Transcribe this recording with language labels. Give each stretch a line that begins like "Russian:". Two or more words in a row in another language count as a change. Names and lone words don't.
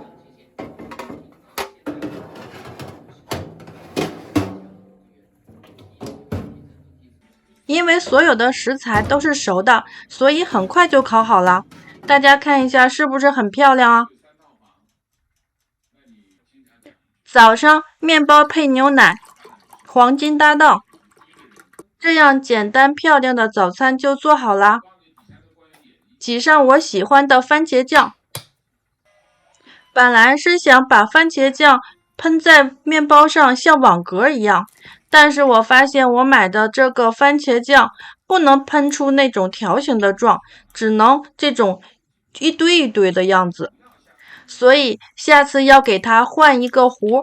Chinese: 因為所有的食材都是熟的，所以很快就烤好了。大家看一下是不是很漂亮啊？早上麵包配牛奶，黃金搭檔，這樣簡單漂亮的早餐就做好了。擠上我喜歡的番茄醬。本來是想把番茄醬噴在麵包上像網格一樣，但是我發現我買的這個番茄醬不能噴出那種條形的狀，只能這種一堆一堆的樣子，所以下次要給它換一個弧。